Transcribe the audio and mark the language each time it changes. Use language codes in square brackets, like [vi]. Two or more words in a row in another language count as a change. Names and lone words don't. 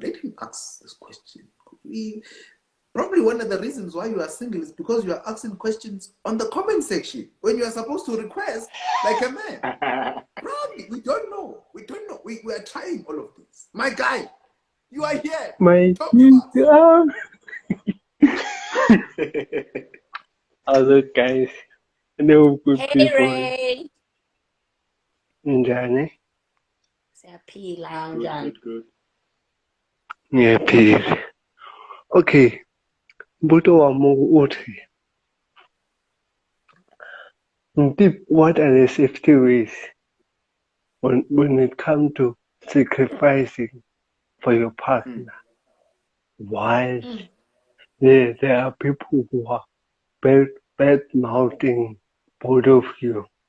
[en] Let him ask this question. Probably one of the reasons why you are single is because you are asking questions on the comment section when you are supposed to request like a man. Probably. We don't know. We don't know. We are trying all of this. My guy, you are here. My Talk to us. other guys, no good Hey people. Ray. [zu] Njani? Siyaphila [en] Good, [zu] njani? [en] good, good. [zu] Ngiyaphila. Okay, mbuto wami uthi, [en] what are the safety ways when it comes to sacrificing for your partner? While there are people who are bad mouthing both of you.